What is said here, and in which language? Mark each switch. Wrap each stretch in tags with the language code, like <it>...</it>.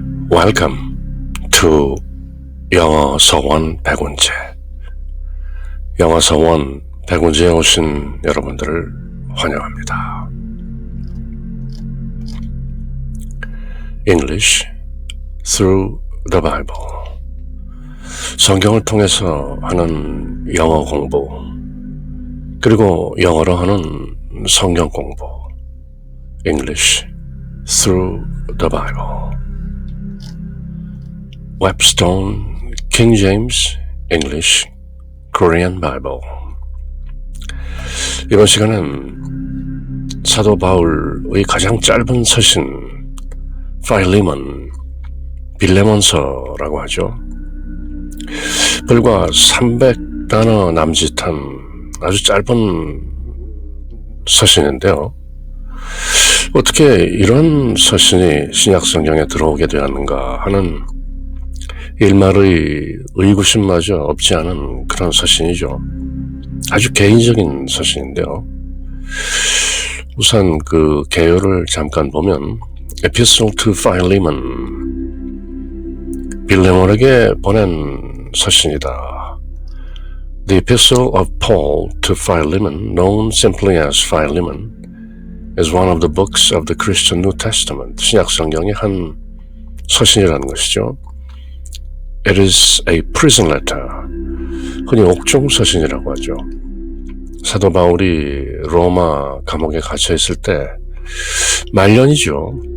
<en>Welcome to 영어 서원 백운제.</en> <ko>영어 서원 백운제에 오신 여러분들을 환영합니다.</ko> <en>English through the Bible.</en> <ko>성경을 통해서 하는 영어 공부, 그리고 영어로 하는 성경 공부.</ko> <en>English through the Bible. Webstone, King James, English, Korean Bible.</en> <ko>이번 시간은 사도 바울의 가장 짧은 서신 파일리몬, 빌레몬서라고 하죠. 불과 300단어 남짓한 아주 짧은 서신인데요. 어떻게 이런 서신이 신약 성경에 들어오게 되었는가 하는 일말의 의구심마저 없지 않은 그런 서신이죠. 아주 개인적인 서신인데요. 우선 그 개요를 잠깐 보면 Epistle to Philemon, 빌레몬에게 보낸 서신이다.</ko> <en>The Epistle of Paul to Philemon, known simply as Philemon, is one of the books of the Christian New Testament.</en> <ko>신약 성경의 한 서신이라는 것이죠.</ko> <en>It is a prison letter.</en> <ko>흔히 옥중 서신이라고 하죠. 사도 바울이 로마 감옥에 갇혀 있을 때 말년이죠.</ko>